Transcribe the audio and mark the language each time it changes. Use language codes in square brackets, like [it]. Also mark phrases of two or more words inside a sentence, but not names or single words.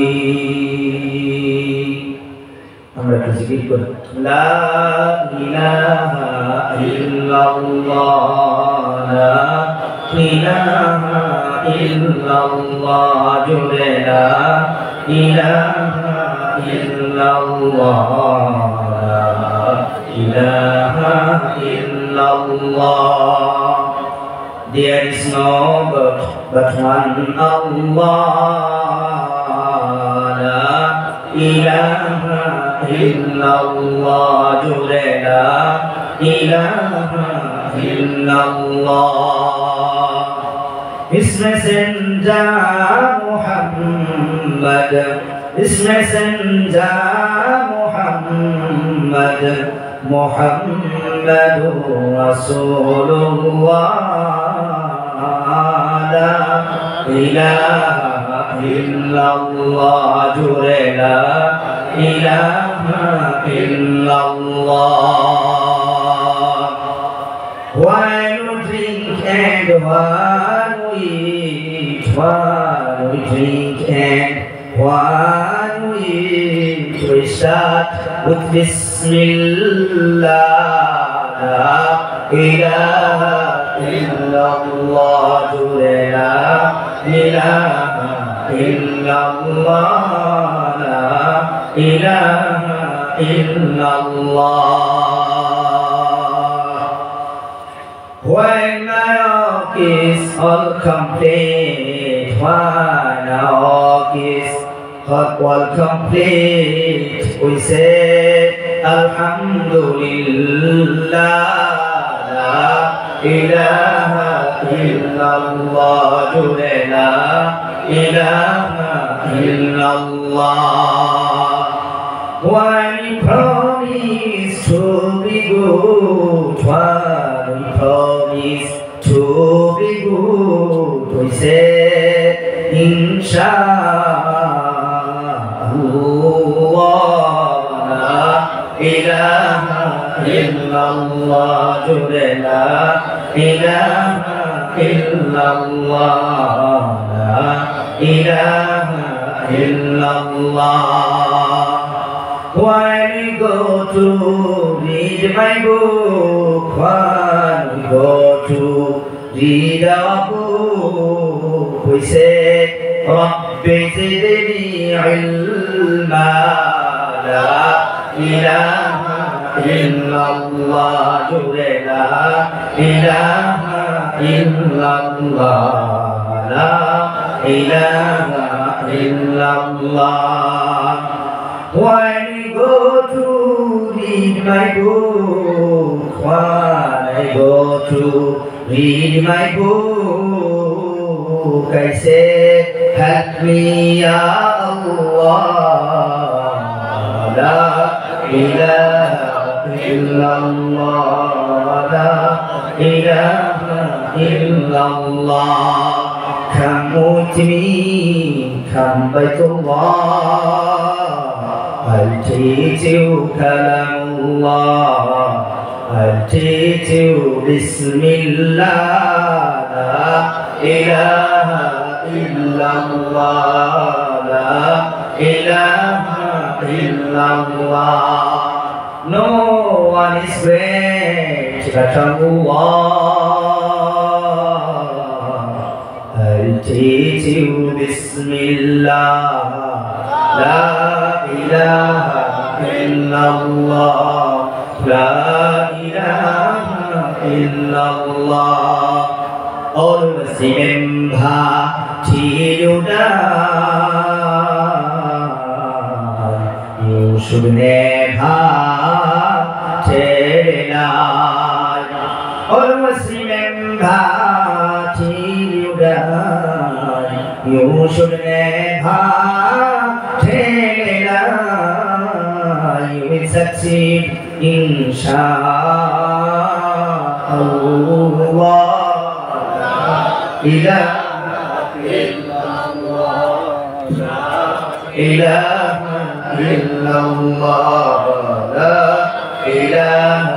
[ar] لا إله إلا الله لا إله إلا الله جل لا إله إلا الله لا إله إلا الله. [en] There is no God but one Allah. [ar] لا إله إلا الله جل لا إله إلا الله. [en] His messenger Muhammad, His messenger Muhammad, [ar] محمد رسول الله. لا إله إلا الله جل لا إله إلا الله. [en] While we drink and while we eat, while we drink and while we eat, we start with Bismillah. [ar] لا إله إلا الله جل لا إله إلا الله لا إله إلا الله. [en] When our work is all complete, when our work is all complete, we say Alhamdulillah. [ar] لا إله إلا الله جل لا إله إلا الله. [en] When we promise to be good, when we promise to be good, we say Inshallah. [ar] لا إله إلا الله جل لا إله إلا الله لا إله إلا الله. [en] When we go to read my book, when we go to read our book, we say [ar] رب زدني علما. لا إله إلا الله جل لا إله إلا الله لا إله إلا الله. [en] When we go to read my book, when I go to read my book, I say help me [ar] يا الله. لا إله إلا الله لا إله إلا الله. [en] Come with me, come Baitullah, I'll teach you Kalamullah, I'll teach you Bismillah. [ar] لا إله إلا الله لا إله إلا الله. [en] No one is great but Allah. I'll teach you Bismillah. [ar] لا إله إلا الله لا إله إلا الله. [en] Always remember till you die, you should never tell a lie. Always remember till you die, you should never tell a lie. You will succeed inshallah. [ar] إله إله إلا الله لا إله